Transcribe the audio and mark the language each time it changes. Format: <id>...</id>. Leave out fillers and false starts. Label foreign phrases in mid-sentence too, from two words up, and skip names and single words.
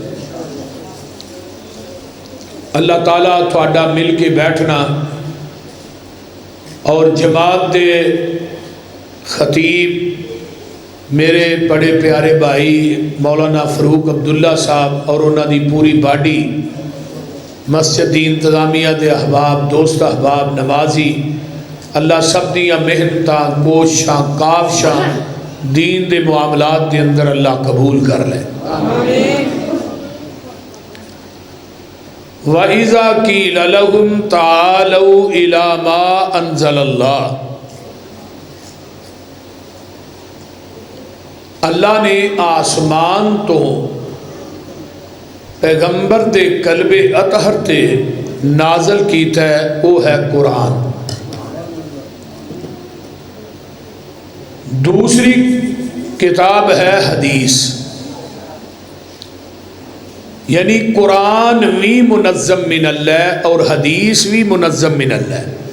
<pa>اللہ تعالیٰ تھوڑا مل کے بیٹھنا اور جماعت دے خطیب میرے بڑے پیارے بھائی مولانا فاروق عبداللہ صاحب اور انہاں دی پوری باڈی، مسجد دی انتظامیہ دے احباب، دوست احباب، نمازی، اللہ سب دیاں محنتاں، کوششاں، کاوشاں دین دے معاملات دے اندر اللہ قبول کر لے۔</pa> <ar>وَإِذَا قِيلَ لَهُمْ تَعَالَوْا إِلَى مَا أَنزَلَ اللَّهُ۔</ar> <pa>اللہ نے آسمان تو پیغمبر دے قلب اطہر تے نازل کیتا ہے وہ ہے قرآن.</pa> <ur>دوسری کتاب ہے حدیث، یعنی قرآن بھی</ur> <ar>منظم من اللہ</ar> <ur>اور حدیث بھی</ur> <ar>منظم من اللہ.</ar>